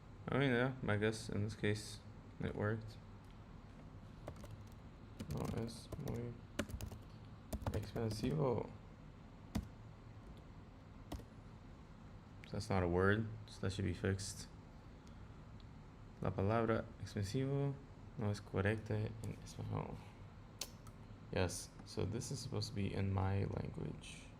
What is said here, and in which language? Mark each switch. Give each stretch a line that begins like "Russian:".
English: I mean, yeah, I guess in this case it worked.
Spanish: No es muy expensivo.
English: So that's not a word, so that should be fixed.
Spanish: La palabra expensivo no es correcta en español.
English: Yes, so this is supposed to be in my language.